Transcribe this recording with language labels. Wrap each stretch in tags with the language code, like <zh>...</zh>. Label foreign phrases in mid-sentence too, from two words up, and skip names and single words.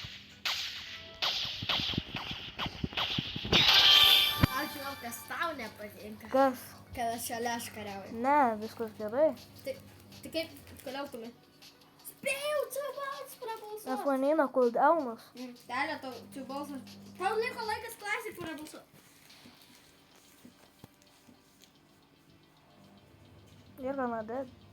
<lt>Aš žinau, kas tau nepatinka. Kas? Kad aš šalia aš kariauju. Ne, viskas gerai. Tai kaip, kodėl tu man? Spėjau, čia balsas prabalsuot. Nes man eina cooldownas. Telė, tau čia balsas. Tau liko laikas klasik prabalsuot.</lt> <en>You're gonna dead.</en>